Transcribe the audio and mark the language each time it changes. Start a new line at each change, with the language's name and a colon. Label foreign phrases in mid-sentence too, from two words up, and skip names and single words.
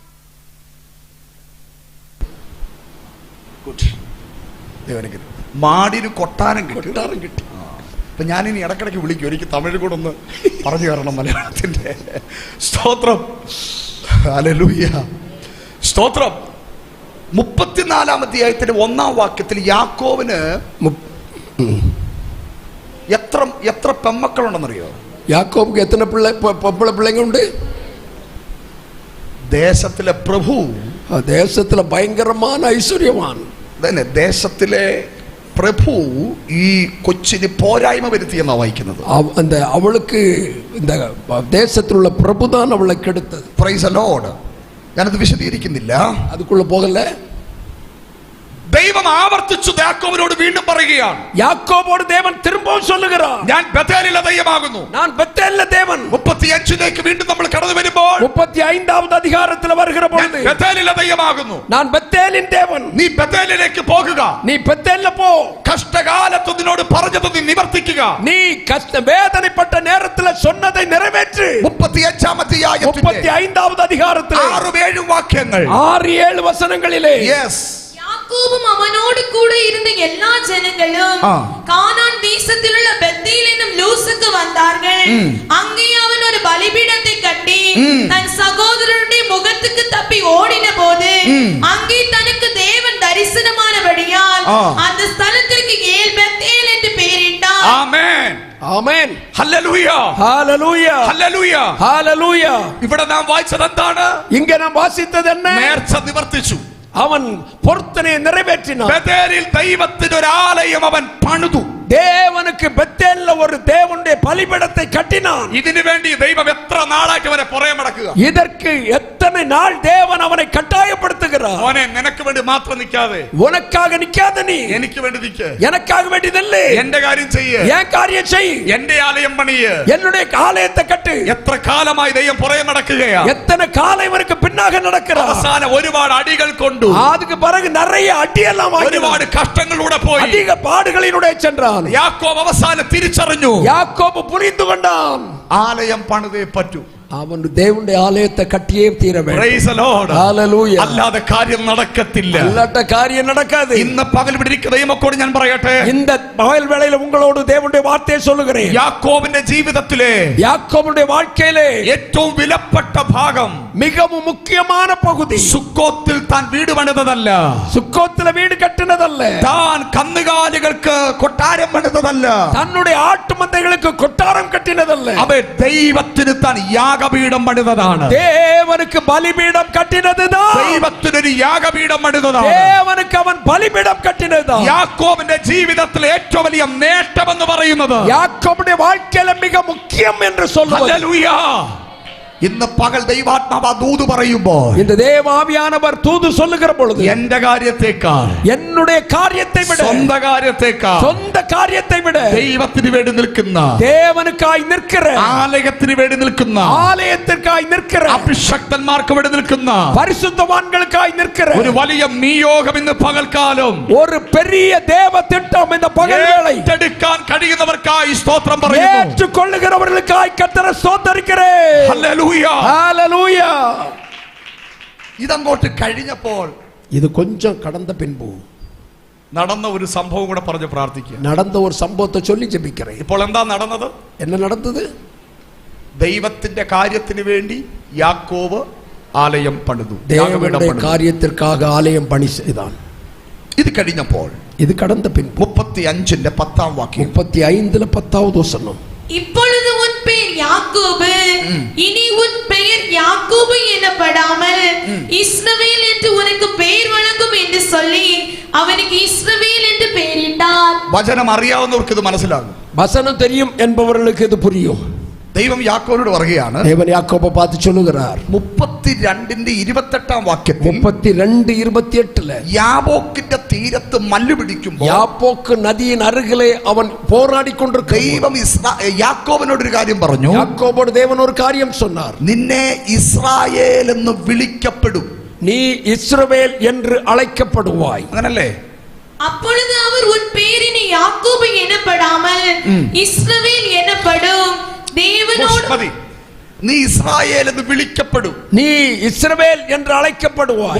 Malayalam: മാടിന് കൊട്ടാരം കിട്ടി. അപ്പൊ ഞാനിനി ഇടക്കിടയ്ക്ക് വിളിക്കും. എനിക്ക് തമിഴ് കൂടെ ഒന്ന് പറഞ്ഞു തരണം മലയാളത്തിന്റെ. സ്തോത്രം. ഹല്ലേലൂയ. സ്തോത്രം. 34-ാം അധ്യായത്തിന്റെ 1-ാം വാക്യത്തിൽ യാക്കോബിന് എത്ര പെമ്മക്കളുണ്ടെന്നറിയോ?
Tamil: யாக்கோபுக்கு எத்தனை பிள்ளைங்க உண்டு?
Malayalam: ദേശത്തിലെ പ്രഭു,
Tamil: தேசத்துல பயங்கரமான ஐஸ்வர்யவான்.
Malayalam: ദേശത്തിലെ പ്രഭു ഈ കൊച്ചിന് പോരായ്മ വരുത്തിയെന്നാ വായിക്കുന്നത്.
Tamil: அந்த அவளுக்கு இந்த தேசத்திலுள்ள பிரபுதான் அவளை கெடுத்தது.
English: Praise the Lord.
Malayalam: ഞാനത് വിശദീകരിക്കുന്നില്ല,
Tamil: அதுக்குள்ள போகல.
Malayalam: ദൈവം ആവർത്തിച്ചു യാക്കോബിനോട് വീണ്ടും പറയുകയാണ്.
Tamil: யாக்கோபோடு தேவன் திரும்பவும் சொல்லுகிறார்,
Malayalam: ഞാൻ ബേഥേലിലെ ദൈവമാകുന്നു.
Tamil: நான் பெத்தேலிலே தேவன்.
Malayalam: 35ലേക്ക് വീണ്ടും നമ്മൾ കടന്നു വരുമ്പോൾ
Tamil: 35வது அதிகாரத்தில் வருகிற பொழுது
Malayalam: ബേഥേലിലെ ദൈവമാകുന്നു.
Tamil: நான் பெத்தேலின் தேவன்.
Malayalam: നീ ബേഥേലിലേക്ക് പോകുക,
Tamil: நீ பெத்தேலில போ.
Malayalam: കഷ്ടകാലത്ത് നിന്നോട് പറഞ്ഞത് നീ നിവർത്തിക്കുക.
Tamil: நீ கஷ்ட வேதனைப்பட்ட நேரத்தில் சொன்னதை நிறைவேற்று.
Malayalam: 35ാം അധ്യായത്തിന്റെ
Tamil: 35வது அதிகாரத்தில்
Malayalam: 6-7 വാക്യങ്ങൾ,
Tamil: 6-7 வசனங்களிலே யாக்கோபும் அவனோடு கூட இருந்த எல்லா ஜனங்களும் கானான் தேசத்தில் உள்ள பெத்தேல் என்னும் லூசுக்கு வந்தார்கள். அங்கே அவன் ஒரு பலிபீடத்தை கட்டி தன் சகோதரனுடைய முகத்துக்கு தப்பி ஓடின போது அங்கே தனக்கு தேவன் தரிசனமானபடியால் அந்த ஸ்தலத்திற்கு ஏல் பெத்தேல் என்று பெயரிட்டார்.
Malayalam: ആമേൻ, ആമേൻ, ഹല്ലേലൂയ, ഹല്ലേലൂയ, ഹല്ലേലൂയ, ഹല്ലേലൂയ. ഇവിടെ നാം വായിച്ചത് എന്താണ്?
Tamil: இங்ஙனே நாம் வாசிச்சது என்ன?
Malayalam: നേർച്ച നിവർത്തിച്ചു.
Tamil: அவன் பொருத்தனை நிறைவேற்றினான்.
Malayalam: ബേഥേലിൽ ദൈവത്തിന് ഒരു ആലയം അവൻ പണിതു.
Tamil: தேவனுக்கு பெத்தேல்ல ஒரு தேவனுடைய பலிபீடத்தை கட்டினான்.
Malayalam: ഇതിനു വേണ്ടി ദൈവം എത്ര നാളായിട്ട് അവനെ പുറകെ നടക്കുക.
Tamil: இதற்கு எத்தனை நாள் தேவன் அவனை கட்டாயப்படுத்துகிறார்.
Malayalam: മോനെ, നിനക്ക് വേണ്ടി മാത്രം നിൽക്കാതെ,
Tamil: உனக்காக நிக்காத நீ
Malayalam: എനിക്ക് വേണ്ടി നിൽക്ക്.
Tamil: எனக்காக வேண்டியதல்ல,
Malayalam: എന്റെ കാര്യം ചെയ്യ്,
Tamil: என் காரியம் செய்,
Malayalam: എന്റെ ആലയം പണിയ്,
Tamil: என்னுடைய ஆலயத்தை கட்டு.
Malayalam: എത്ര കാലമായി ദൈവം പുറകെ നടക്കുകയാ.
Tamil: எத்தனை காலம் இவனுக்கு பின்னாக நடக்கிறார்.
Malayalam: അവസാനം ഒരുപാട് അടികൾ കൊണ്ടു,
Tamil: அதுக்கு பிறகு நிறைய அடியெல்லாம்
Malayalam: ഒരുപാട് കഷ്ടങ്ങളിലൂടെ പോയി,
Tamil: அதிக பாடுகளினுடைய சென்றான்.
Malayalam: യാക്കോബ് അവസാനം തിരിച്ചറിഞ്ഞു,
Tamil: யாக்கோபு புரிந்து கொண்டான்,
Malayalam: ആലയം പണിതേ പറ്റൂ.
Tamil: அவன் தேவன்ற ஆலயத்தை கட்டியே தீர வேணும்.
English: Praise the Lord. Hallelujah.
Malayalam: അല്ലാതെ കാര്യം നടക്കത്തില്ല.
Tamil: அல்லாத காரியம் நடக்காதே.
Malayalam: ഇന്ന് പകൽ ഇവിടെ ഇരിക്കുന്ന ദൈവമക്കളോട് ഞാൻ പറയട്ടെ,
Tamil: இந்த பகல் வேளையில உங்களோடு தேவனுடைய வார்த்தையை சொல்லுகிறேன்.
Malayalam: യാക്കോബിന്റെ ജീവിതത്തിലെ
Tamil: யாக்கோபுடைய வாழ்க்கையிலே
Malayalam: ഏറ്റവും വിലപ്പെട്ട ഭാഗം,
Tamil: மிகவும் முக்கியமான பகுதி,
Malayalam: സുക്കോത്തിൽ താൻ വീട് പണിതതല്ല,
Tamil: சுக்கோத்தில வீடு கட்டினதல்ல,
Malayalam: താൻ കന്നുകാലികൾക്ക് കൊട്ടാരം പണിതതല്ല,
Tamil: தன்னுடைய ஆட்டு மந்தைகளுக்கு கொட்டாரம் கட்டினதல்ல,
Malayalam: അവ ദൈവത്തിന് താൻ യാഗപീഠം പണിതതാണ്.
Tamil: தேவனுக்கு பலிபீடம் கட்டினதுதான்.
Malayalam: ദൈവത്തിനൊരു യാഗപീഠം പണിതതാണ്.
Tamil: தேவனுக்கு അവൻ பலிபீடம் கட்டினதுதான்.
Malayalam: യാക്കോബിന്റെ ജീവിതത്തിലെ ഏറ്റവും വലിയ നേട്ടം എന്ന് പറയുന്നത്
Tamil: யாக்கோபுடைய வாழ்க்கையில மிக முக்கியம் என்று சொல்லுவது.
Malayalam: ഹല്ലേലൂയ. ഇന്ന് പകൽ ദൈവാത്മാവ് ദൂത് പറയുമ്പോൾ,
Tamil: இந்த தேவாவியானவர் தூது சொல்லுகிற பொழுது,
Malayalam: എന്റെ കാര്യത്തെക്കാൾ,
Tamil: என்னுடைய காரியத்தை விட,
Malayalam: സ്വന്തം കാര്യത്തെക്കാൾ,
Tamil: சொந்த காரியத்தை விட,
Malayalam: ദൈവത്തിന് വേണ്ടി നിൽക്കുന്ന,
Tamil: தேவனுக்காய் நிற்கிற,
Malayalam: ആലയത്തിന് വേണ്ടി നിൽക്കുന്ന,
Tamil: ஆலயத்திற்காய் நிற்கிற,
Malayalam: അഭിഷക്തന്മാർക്ക് വേണ്ടി നിൽക്കുന്ന,
Tamil: பரிசுத்தவான்களுக்காய் நிற்கிற
Malayalam: ഒരു വലിയ നിയോഗം ഇന്ന് പകൽക്കാലം
Tamil: ஒரு பெரிய தேவ திட்டம் இந்த பகல் வேளை
Malayalam: ഏറ്റെടുക്കാൻ കഴിയുന്നവർക്കായി സ്തോത്രം പറയുന്നു.
Tamil: ஏற்றுக்கொள்ளுகிறவர்களுக்காய் கர்த்தரை ஸ்தோத்திரிக்கிறேன்.
Malayalam: ഹല്ലേലൂയ.
Tamil: ஹல்லேலூயா.
Malayalam: ഇതങ്ങോട്ട് കഴിഞ്ഞപ്പോൾ
Tamil: இது கொஞ்சம் கடந்த பின்பு
Malayalam: നടന്ന ഒരു സംഭവം കൂടെ പറഞ്ഞ് പ്രാർത്ഥിക്കുക.
Tamil: நடந்த ஒரு சம்பவத்தை சொல்லி ஜெபிக்கிறேன்.
Malayalam: ഇപ്പോൾ എന്താ നടന്നത്?
Tamil: என்ன நடந்தது?
Malayalam: ദൈവത്തിന്റെ കാര്യത്തിന് വേണ്ടി യാക്കോബ് ആലയം പണിതു,
Tamil: தேவனுடைய காரியத்திற்காக ஆலயம் பணி செய்தான்.
Malayalam: ഇത് കഴിഞ്ഞപ്പോൾ
Tamil: இது கடந்த பின்பு
Malayalam: 35ന്റെ 10ാം വാക്യം,
Tamil: 35ல 10வது வசனம், இப்பொழுது உன் பெயர் யாக்கோபு, இனி உன் பெயர் யாக்கோபு எனப்படாமல் இஸ்ரவேல் என்று உனக்கு பெயர் வழங்கும் என்று சொல்லி அவனுக்கு இஸ்ரவேல் என்று பெயரிட்டார்.
Malayalam: വചനം അറിയാവുന്നവർക്ക് ഇത് മനസ്സിലാകും.
Tamil: வசனம் தெரியும் என்பவர்களுக்கு இது புரியும்.
Malayalam: ദൈവം യാക്കോബിനോട് പറയുകയാണ്,
Tamil: தேவன் யாக்கோபை பார்த்து சொல்லுகிறார்
Malayalam: 32ന്റെ 28ാം വാക്യത്തിൽ,
Tamil: 32:28ல
Malayalam: യാബോക്കിന്റെ തീരത്ത് മല്ലു പിടിക്കുമ്പോൾ
Tamil: யாப்போக்கு நதியின் அருகிலே அவன் போராடி கொண்டிருக்க
Malayalam: ദൈവം യാക്കോബിനോട് ഒരു കാര്യം പറഞ്ഞു.
Tamil: யாக்கோபோடு தேவன் ஒரு காரியம் சொன்னார்.
Malayalam: നിന്നെ ഇസ്രായേൽ എന്ന് വിളിക്കപ്പെടും,
Tamil: நீ இஸ்ரவேல் என்று அழைக்கப்படுவாய்.
Malayalam: അങ്ങനല്ലേ?
Tamil: அப்பொழுது அவர் உன் பெயரினை யாக்கோபு எனப்படாமல் இஸ்ரவேல் எனப்படும். தேவனோடு
Malayalam: നീ ഇസ്രായേൽ എന്ന് വിളിക്കപ്പെടും,
Tamil: நீ இஸ்ரவேல் என்று அழைக்கப்படுவாய்.